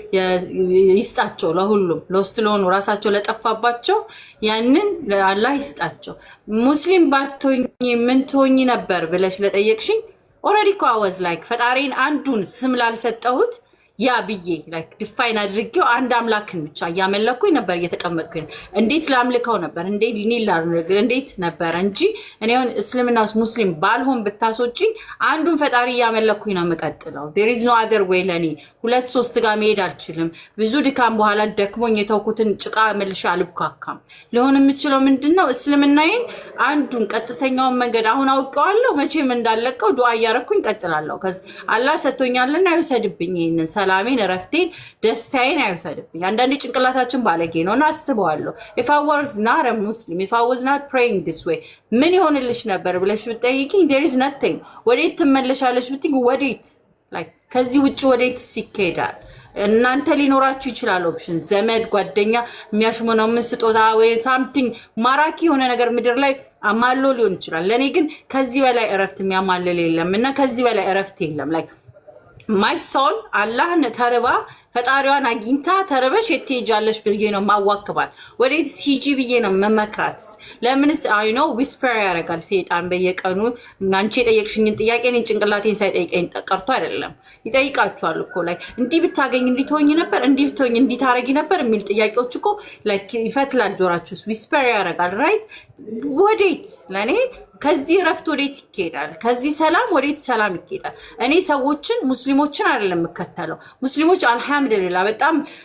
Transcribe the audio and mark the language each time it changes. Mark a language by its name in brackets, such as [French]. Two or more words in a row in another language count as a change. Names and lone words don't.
[Amharic] ይስጣቸው ለሁሉም ለወስትሎኑ ራሳቸው ለጠፋባቸው ያንን ለአላህ ይስጣቸው ሙስሊም ባትሆኚ ምን ትሆኚ ነበር ብለሽ ለጠየቅሽኝ ኦሬዲ ኮ ላይክ ፈጣሪን አንዱን ስም ላልሰጠሁት ያ ብዬ [English] like define [Amharic] አድርጌው አንድ አምላክን ብቻ ያመለኩኝ ነበር እየተቀመጥኩኝ እንዴት ላምልከው ነበር እንዴት ነበር እንጂ እኔውን እስልምናስ ሙስሊም ባልሆን ብታሶጪኝ አንዱን ፈጣሪ ያመለኩኝ ነው መቀጥለው [English] there is no other way [Amharic] ለኔ ሁለት ሶስት ጋር መሄድ አልችልም ብዙ ድካም በኋላ ደክሞኝ የተውኩትን ጭቃ መልሻ አልብካካም ሊሆን የምችለው ምንድነው እስልምናዬን አንዱን ቀጥተኛውን መንገድ አሁን አውቀዋለሁ መቼም እንዳለቀው ዱአ ያረኩኝ ቀጥላለሁ ከዛ አላህ ሰጥቶኛልና አይወሰድብኝ ይሄንን ሰላሜን ረፍቴን ደስታዬን አይወሰድብኝ አንዳንዴ ጭንቅላታችን ባለጌ ነውና አስበዋለሁ [English] if I was not a Muslim if I was not praying this way [Amharic] ምን ይሆንልሽ ነበር ብለሽ ብትጠይቂኝ [English] there is nothing [Amharic] ወዴት ትመለሻለሽ ብትይ ወዴት like ከዚህ ውጪ ወዴት ሲከዳል እናንተ ሊኖራችሁ ይችላል ኦፕሽን ዘመድ ጓደኛ የሚያሽመነው ምን ስጦታ ወይ something ማራኪ የሆነ ነገር ምድር ላይ አማሎ ሊሆን ይችላል ለኔ ግን ከዚህ በላይ እረፍት የሚያማልል የለምና ከዚህ በላይ እረፍት የለም [English] like my soul [Amharic] አላህን ተርባ ፈጣሪዋን አግኝታ ተርበሽ የትሄጃለሽ ብዬ ነው ማዋክባት ወዴት ሲጂ ብዬ ነው መመክራት ለምንስ [English] I know [Amharic] ዊስፐር ያረጋል ሰይጣን በየቀኑ እናንቺ የጠየቅሽኝን ጥያቄ እኔን ጭንቅላቴን ሳይጠይቀኝ ቀርቶ አይደለም ይጠይቃችኋል እኮ ላይ እንዲህ ብታገኝ እንዲህ ትሆኚ ነበር እንዲህ ብትሆኚ እንዲህ ታረጊ ነበር የሚል ጥያቄዎች እኮ ላይክ ይፈትላል ጆራችሁስ ዊስፐር ያረጋል ራይት ወዴት ለኔ ከዚህ ረፍት ወዴት ይኬዳል ከዚህ ሰላም ወዴት ሰላም ይኬዳል እኔ ሰዎችን ሙስሊሞችን አይደለም መከተለው ሙስሊሞች አልহামዱሊላህ በጣም